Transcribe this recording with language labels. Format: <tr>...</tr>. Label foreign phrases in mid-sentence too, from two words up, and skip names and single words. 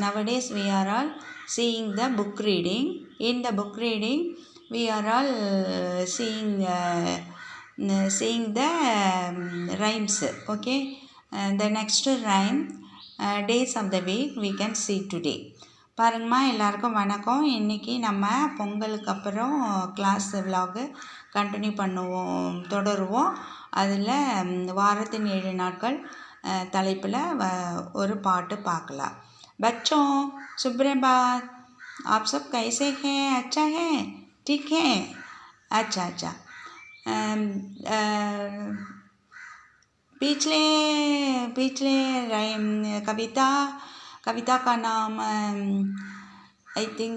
<en>Nowadays we are all seeing the book reading. In the book reading, we are all seeing the rhymes. Okay? The next rhyme, days of the week, we can see today.</en> <ta>பாருங்கம்மா, எல்லாருக்கும் வணக்கம். இன்றைக்கி நம்ம பொங்கலுக்கு அப்புறம் கிளாஸ் விலாகு கண்டினியூ தொடருவோம். அதில் வாரத்தின் 7 நாட்கள் தலைப்பில் ஒரு பாட்டு பார்க்கலாம்.</ta> <hi>बच्चों सुप्रभात, आप सब कैसे हैं? अच्छा है? ठीक है? अच्छा. पिछले कविता का नाम</hi> <en>I think</en>